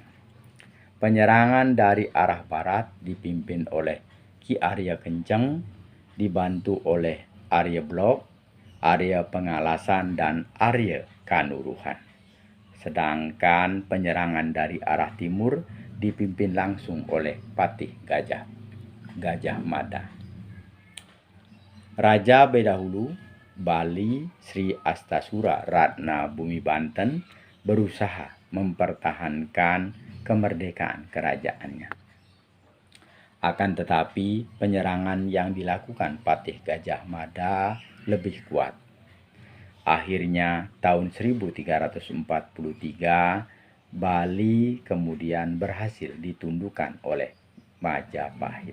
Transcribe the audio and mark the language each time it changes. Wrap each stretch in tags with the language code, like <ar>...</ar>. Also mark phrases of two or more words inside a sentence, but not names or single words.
<id>Penyerangan dari arah barat dipimpin oleh Ki Arya Kenceng, dibantu oleh Arya Blok, Arya Pengalasan, dan Arya Kanuruhan. Sedangkan penyerangan dari arah timur dipimpin langsung oleh Patih Gajah Mada. Raja Bedahulu Bali Sri Astasura Ratna Bumi Banten berusaha mempertahankan kemerdekaan kerajaannya. Akan tetapi penyerangan yang dilakukan Patih Gajah Mada lebih kuat. Akhirnya tahun 1343 Bali kemudian berhasil ditundukkan oleh Majapahit.</id>